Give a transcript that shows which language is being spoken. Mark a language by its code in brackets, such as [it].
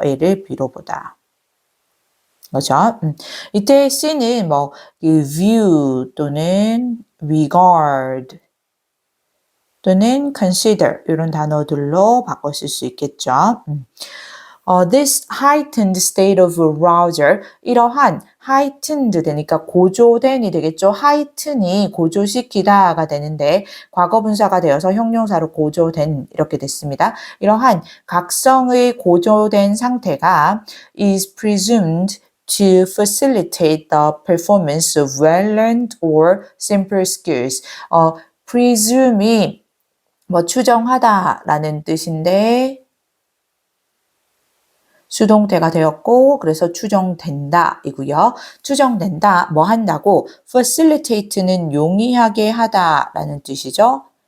[ko] A를 B로 보다. 그렇죠? 이때 C는 뭐 view 또는 regard 또는 consider 이런 단어들로 바꿔 쓸 수 있겠죠. [en] This heightened state of arousal, [ko] 이러한 heightened 되니까 고조된이 되겠죠. heighten이 고조시키다가 되는데 과거분사가 되어서 형용사로 고조된 이렇게 됐습니다. 이러한 각성의 고조된 상태가 [en] is presumed to facilitate the performance of well-learned or simple skills. [ko] presume이 뭐 추정하다라는 뜻인데 수동태가 되었고 그래서 추정된다 이고요. 추정된다 뭐 한다고 facilitate는 용이하게 하다라는 뜻이죠.